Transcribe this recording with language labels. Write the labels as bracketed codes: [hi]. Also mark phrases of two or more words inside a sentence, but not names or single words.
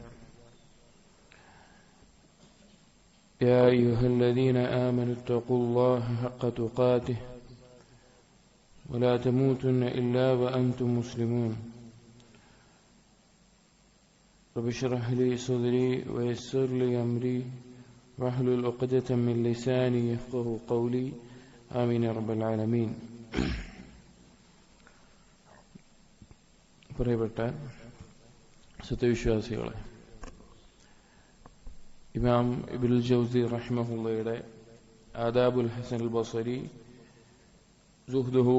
[ar] يا أيها الذين آمنوا اتقوا الله حق تقاته ولا تموتن إلا وأنتم مسلمون. رب اشرح لي صدري ويسر لي أمري واحلل عقدة من لساني يفقه قولي، آمين يا رب العالمين. [ml] പ്രിയപ്പെട്ട സത്യവിശ്വാസികളെ, ഇമാം ഇബ്നുൽ ജൗസി റഹിമഹുള്ളയുടെ ആദാബുൽ ഹസനുൽ ബസരി സുഹ്ദുഹു